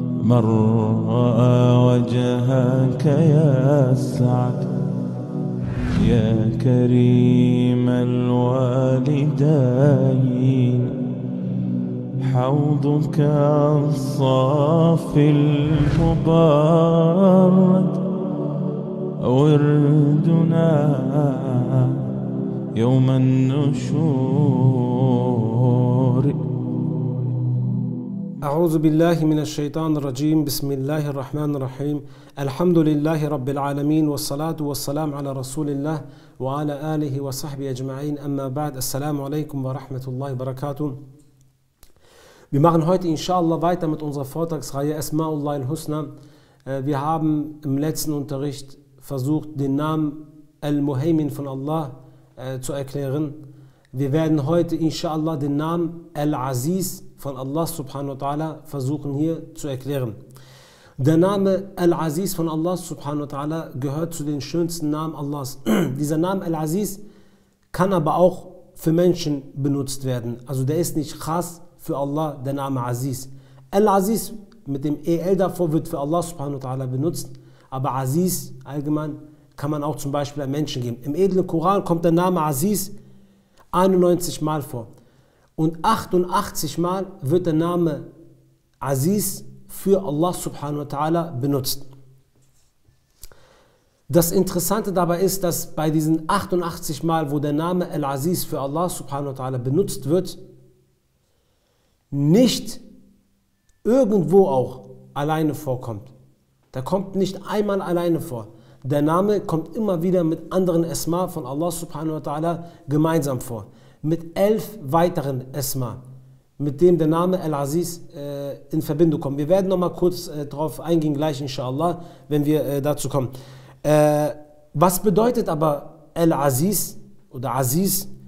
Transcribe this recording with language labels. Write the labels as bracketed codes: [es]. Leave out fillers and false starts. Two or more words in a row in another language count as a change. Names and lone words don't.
[ar] من رأى وجهك يسعد يا كريم الوالدين حوضك الصافي المبارك وردنا يوم النشور. أعوذ بالله من الشيطان الرجيم. بسم الله الرحمن الرحيم. الحمد لله رب العالمين والصلاة والسلام على رسول الله وعلى آله وصحبه أجمعين. أما بعد. السلام عليكم ورحمة الله وبركاته. [de] Wir machen heute inshallah weiter mit unserer Vortragsreihe [ar] أسماء الله الحسنى. [de] Wir haben im letzten Unterricht versucht, den Namen Al-Muhaymin von Allah zu erklären. Wir werden heute inshallah den Namen Al-Aziz von Allah [ar] سبحانه وتعالى [de] versuchen hier zu erklären. Der Name Al-Aziz von Allah [ar] سبحانه وتعالى [de] gehört zu den schönsten Namen Allahs. Dieser Name Al-Aziz kann aber auch für Menschen benutzt werden. Also der ist nicht khas für Allah, der Name Aziz. Al-Aziz mit dem EL davor wird für Allah [ar] سبحانه وتعالى [de] benutzt, aber Aziz allgemein kann man auch zum Beispiel einem Menschen geben. Im edlen Koran kommt der Name Aziz 91 Mal vor. Und 88 Mal wird der Name Aziz für Allah [ar] سبحانه وتعالى [de] benutzt. Das Interessante dabei ist, dass bei diesen 88 Mal, wo der Name Al-Aziz für Allah [ar] سبحانه وتعالى [de] benutzt wird, nicht irgendwo auch alleine vorkommt. Der kommt nicht einmal alleine vor. Der Name kommt immer wieder mit anderen Asma von Allah [ar] سبحانه وتعالى [de] gemeinsam vor. Mit 11 weiteren Asma, mit dem der Name Al-Aziz in Verbindung kommt. Wir werden nochmal kurz darauf eingehen, gleich inshallah, wenn wir dazu kommen. Was bedeutet aber Al-Aziz oder Aziz?